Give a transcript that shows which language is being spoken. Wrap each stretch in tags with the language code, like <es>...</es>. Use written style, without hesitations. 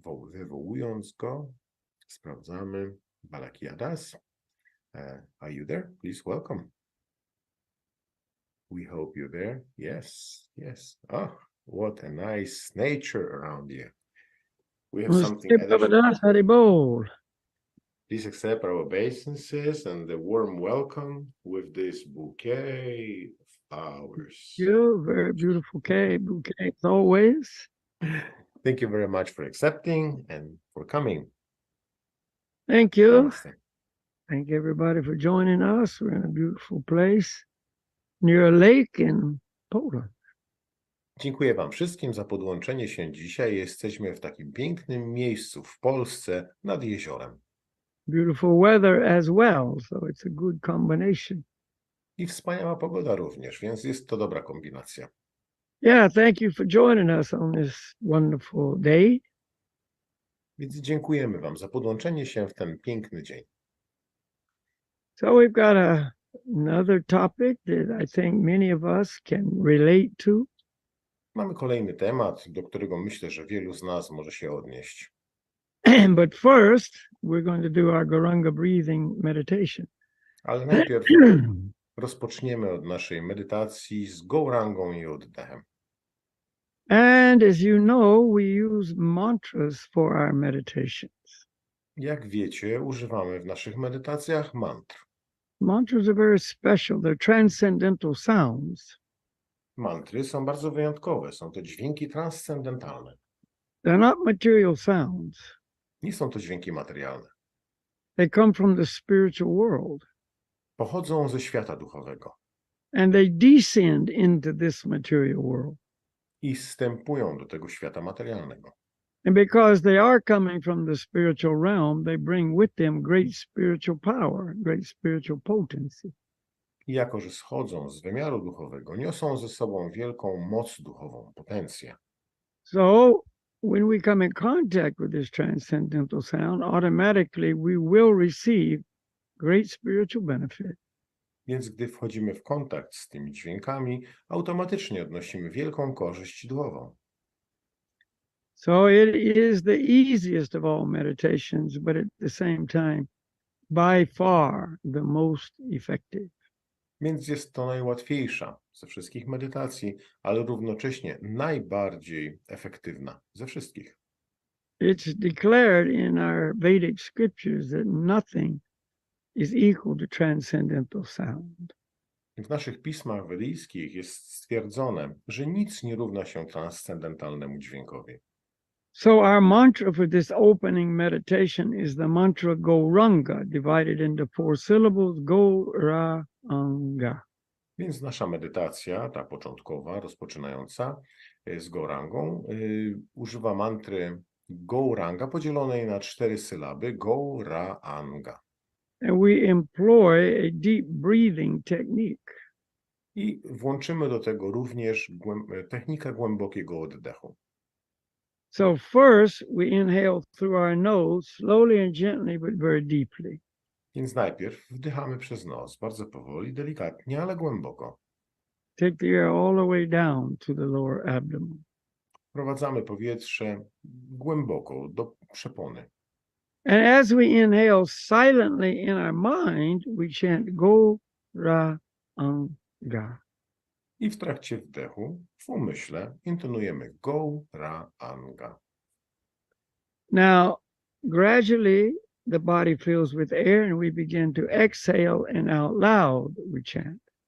<pl>Wywołując go, sprawdzamy.</pl> <en>Balakiadas, are you there? Please welcome. We hope you're there. Yes, yes. Oh, what a nice nature around you. We have something additional. Please accept our obeisances and the warm welcome with this bouquet of flowers. You very beautiful bouquet as always. Thank you very much for accepting and for coming. Thank you. Namaste. Thank everybody for joining us. We're in a beautiful place near a lake in Poland.</en> <pl>Dziękuję Wam wszystkim za podłączenie się dzisiaj. Jesteśmy w takim pięknym miejscu w Polsce nad jeziorem.</pl> <en>Beautiful weather as well, so it's a good combination.</en> <pl>I wspaniała pogoda również, więc jest to dobra kombinacja.</pl> <en>Yeah, thank you for joining us on this wonderful day.</en> <pl>Więc dziękujemy Wam za podłączenie się w ten piękny dzień.</pl> <en>So we've got another topic that I think many of us can relate to.</en> <pl>Mamy kolejny temat, do którego myślę, że wielu z nas może się odnieść.</pl> <en>But first, we're going to do our Garanga breathing meditation.</en> <pl>Ale najpierw rozpoczniemy od naszej medytacji z Gaurangą i oddechem.</pl> <en>And as you know, we use mantras for our meditations.</en> <pl>Jak wiecie, używamy w naszych medytacjach mantr.</pl> <en>Mantras are very special. They're transcendental sounds.</en> <pl>Mantry są bardzo wyjątkowe. Są to dźwięki transcendentalne.</pl> <en>They're not material sounds.</en> <pl>Nie są to dźwięki materialne.</pl> <en>They come from the spiritual world.</en> <pl>Pochodzą ze świata duchowego.</pl> <en>and they descend into this material world.</en> <pl>I wstępują do tego świata materialnego.</pl> <en>And because they are coming from the spiritual realm, they bring with them great spiritual power, great spiritual potency.</en> <pl>I jako, że schodzą z wymiaru duchowego, niosą ze sobą wielką moc duchową, potencję.</pl> <en>So when we come in contact with this transcendental sound, automatically we will receive great spiritual benefit.</en> <pl>Więc gdy wchodzimy w kontakt z tymi dźwiękami, automatycznie odnosimy wielką korzyść duchową.</pl> <en>So it is the easiest of all meditations, but at the same time, by far the most effective.</en> <pl>Więc jest to najłatwiejsza ze wszystkich medytacji, ale równocześnie najbardziej efektywna ze wszystkich.</pl> <en>It's declared in our Vedic scriptures that nothing is equal to transcendental sound.</en> <pl>W naszych pismach wedyjskich jest stwierdzone, że nic nie równa się transcendentalnemu dźwiękowi.</pl> <en>So our mantra for this opening meditation is the mantra Gauranga, divided into 4 syllables, Gauranga.</en> <pl>Więc nasza medytacja, ta początkowa, rozpoczynająca z Gaurangą, używa mantry Gauranga podzielonej na 4 sylaby Gauranga.</pl> <en>And we employ a deep breathing technique.</en> <pl>I włączymy do tego również technikę głębokiego oddechu.</pl> <en>So first we inhale through our nose, slowly and gently, but very deeply.</en> <pl>Więc najpierw wdychamy przez nos, bardzo powoli, delikatnie, ale głęboko.</pl> <en>Take the air all the way down to the lower abdomen.</en> <pl>Wprowadzamy powietrze głęboko do przepony.</pl> <en>And as we inhale silently in our mind, we chant Gauranga.</en> <pl>I w trakcie wdechu, w umyśle, intonujemy Gauranga.</pl> <en>Now, gradually, the body fills with air and we begin to exhale, and out loud we chant.</en>